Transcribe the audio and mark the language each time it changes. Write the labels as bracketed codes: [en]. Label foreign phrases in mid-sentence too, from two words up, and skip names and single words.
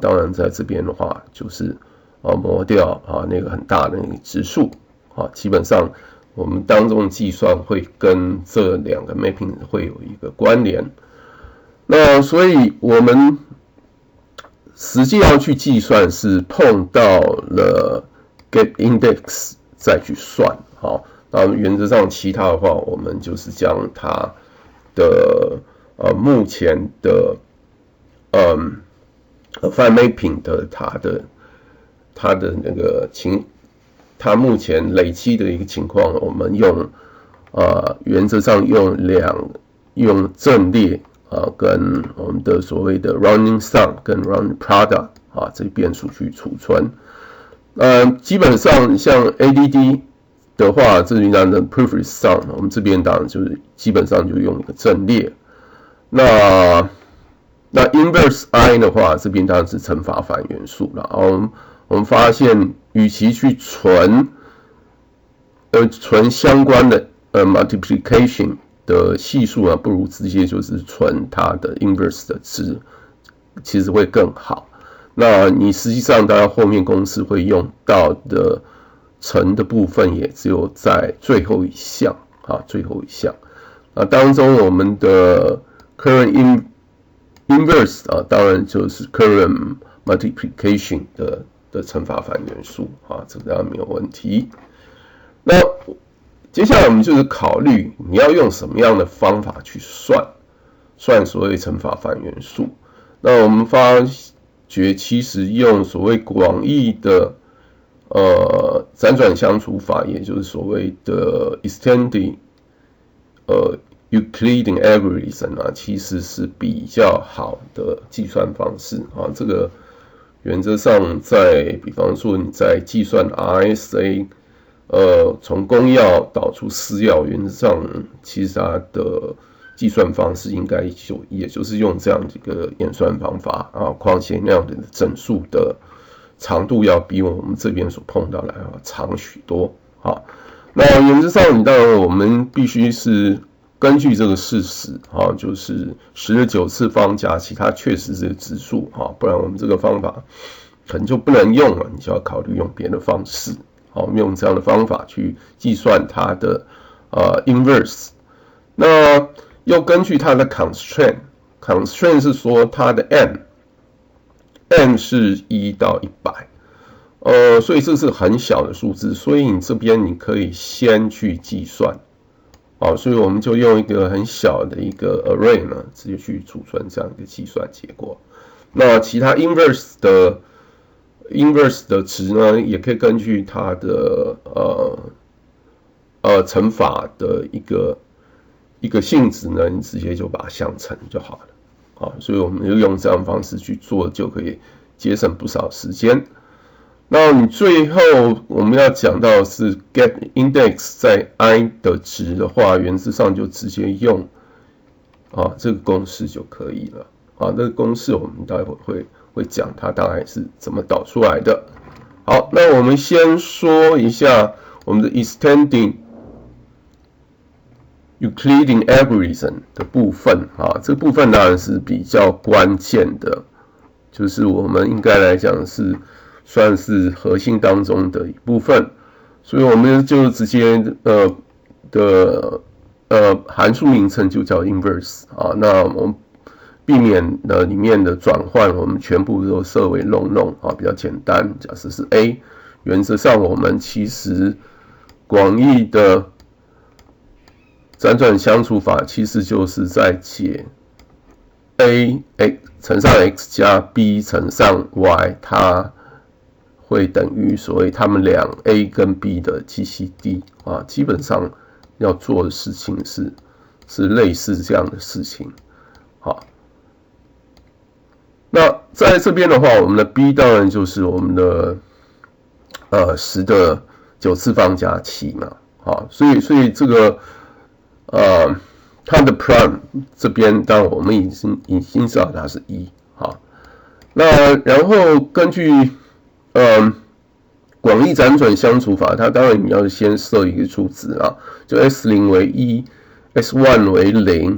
[zh] 當然在這邊的話就是磨掉那個很大的那個質數啊，基本上。我們當中的計算會跟這兩個 mapping 會有一個關聯，那所以我們實際要去計算是碰到了 [en] get index [zh] 再去算，好，那原則上其他的話，我們就是將它的目前的 [en] affine mapping [zh] 的它的那個它目前累積的一個情況，我們原則上用陣列跟我們的所謂的 [en] running sum [zh] 跟 [en] running product [zh] 這些變數去儲存。基本上像 ADD 的話，這裡當然的 [en] perfect sum， [zh] 我們這邊當然就是基本上就用一個陣列。那 inverse I 的話，這邊當然是乘法反元素了。我們發現，與其去存相關的 multiplication 的係數啊，不如直接就是存它的 inverse 的值，其實會更好。那你實際上，當然後面公式會用到的乘的部分，也只有在最後一項最後一項。當中我們的 [en] current inverse [zh] 當然就是 [en] current multiplication [zh] 的乘法反元素這个当然沒有問題。那接下來我們就是考慮你要用什麼樣的方法去算所謂乘法反元素。那我們發覺其實用所謂廣義的輾轉相除法，也就是所謂的 [en] extended Euclidean algorithm [zh] 其實是比較好的計算方式這個原則上比方說你在計算 RSA 從公鑰導出私鑰，原則上其實它的計算方式應該也就是用這樣一個演算方法況且那樣的整數的長度要比我們這邊所碰到的要長許多那原則上當然我們必須是根據這個事實就是10的9次方加7，它確實是個質數不然我們這個方法可能就不能用了，你就要考慮用別的方式用這樣的方法去計算它的inverse。那又根據它的 constraint 是說它的 m 是1到100，所以這是很小的數字，所以你這邊你可以先去計算。所以我們就用一個很小的一個 array 呢，直接去儲存這樣一個計算結果。那其他 inverse 的值呢，也可以根據它的乘法的一個性質呢，你直接就把它相乘就好了。所以我們就用這樣的方式去做，就可以節省不少時間。那你最後我們要講到的是 [en] get index [zh] 在 I 的值的話，原則上就直接用這個公式就可以了。這個公式我們待會會講它大概是怎麼導出來的。好，那我們先說一下我們的 [en] extending Euclidean algorithm [zh] 的部分這個部分當然是比較關鍵的，就是我們應該來講是算是核心當中的一部分，所以我們就直接函數名稱就叫 inverse 那我們避免裡面的轉換，我們全部都設為 long 比較簡單。假設是 a， 原則上我們其實廣義的輾轉相除法其實就是在解 a 乘上 x 加 b 乘上 y， 它會等於所謂它們倆 a 跟 b 的 GCD 啊，基本上要做的事情是類似這樣的事情。好，那在這邊的話，我們的 b 當然就是我們的10的9次方加7嘛。好，所以這個它的 prime 這邊當然我們已經知道它是1。好，那然後根據廣義輾轉相除法，它當然你要先設一個數值啊，就 S0 為1 ，S1 為0。